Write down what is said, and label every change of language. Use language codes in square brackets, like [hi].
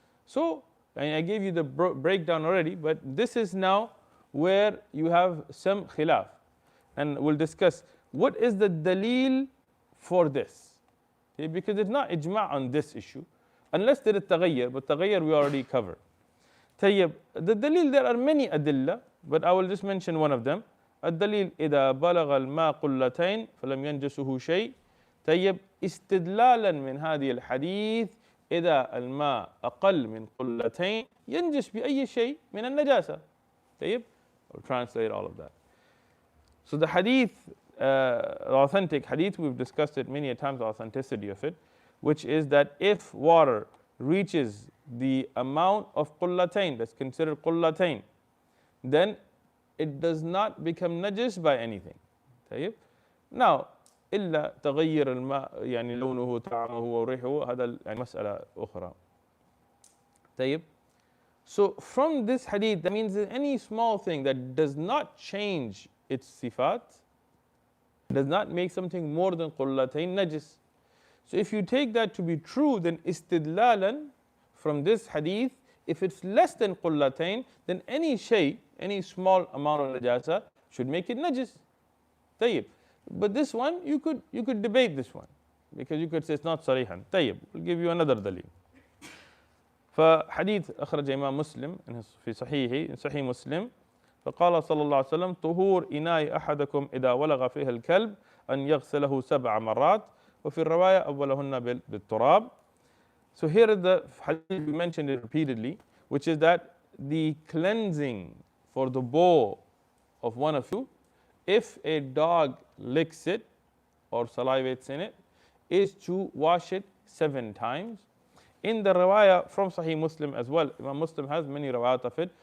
[en] So, I gave you the breakdown already, but this is now where you have some khilaf. And we'll discuss what is the dalil for this. Because it's not ijma' on this issue, unless there is taghayyur, but taghayyur we already covered. Tayyib, the dalil, there are many adillah, but I will just mention one of them. [ar] الدليل إذا بلغ الماء قلتين فلم ينجسه شيء. طيب, استدلالا من هذه الحديث إذا الماء أقل من قلتين ينجس بأي شيء من النجاسة. [en] طيب, I'll translate all of that. So the hadith, authentic hadith, we've discussed it many a times, the authenticity of it, which is that if water reaches the amount of qullatayn, that's considered qullatayn, then it does not become najis by anything. [ar] طيب. Now, إلا تغير الماء يعني لونه طعمه وريحه هذا يعني مسألة أخرى. طيب. [en] So from this hadith, that means that any small thing that does not change its sifat, does not make something more than qullatayn najis. So if you take that to be true, then istidlalan from this hadith, if it's less than qullatayn, then any shay, any small amount of najasa should make it najis. Tayyib. But this one, you could debate this one, because you could say it's not sarihan. Tayyib. We'll give you another dalil. [ar] فحديث أخرج إمام مسلم في صحيحه صحيح مسلم فقال صلى الله عليه وسلم طهور إناء أحدكم إذا ولغ فيه الكلب أن يغسله 7 مرات وفي الرواية أولهن بالتراب. So here is the hadith, we mentioned it repeatedly, which is that [en] the cleansing for the bowl of one of you, if a dog licks it or salivates in it, is to wash it 7 times. In the riwayah from Sahih Muslim as well, Imam Muslim has many riwayat of it.